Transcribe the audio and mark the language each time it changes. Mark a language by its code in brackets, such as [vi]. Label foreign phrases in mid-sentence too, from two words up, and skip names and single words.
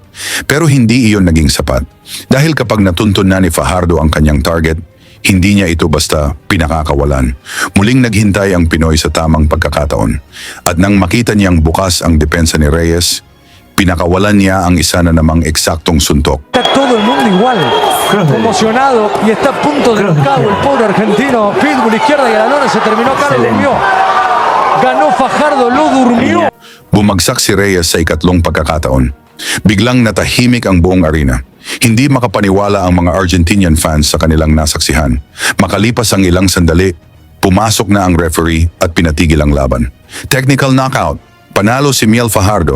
[tl] Pero hindi iyon naging sapat. Dahil kapag natuntun na ni Fajardo ang kanyang target, hindi niya ito basta pinakakawalan. Muling naghintay ang Pinoy sa tamang pagkakataon. At nang makita niyang bukas ang depensa ni Reyes, pinakawalan niya ang isa na namang eksaktong suntok. [es] Está todo el mundo igual, emocionado y está a punto de knockout el pobre argentino. Pitbull izquierda y a la lona se terminó acá, lo durmió. Ganó Fajardo, lo durmió. [tl] Bumagsak si Reyes sa ikatlong pagkakataon. Biglang natahimik ang buong arena. Hindi makapaniwala ang mga [en] Argentinian fans [tl] sa kanilang nasaksihan. Makalipas ang ilang sandali, pumasok na ang referee at pinatigil ang laban. [en] Technical knockout. [tl] Panalo si Miel Fajardo.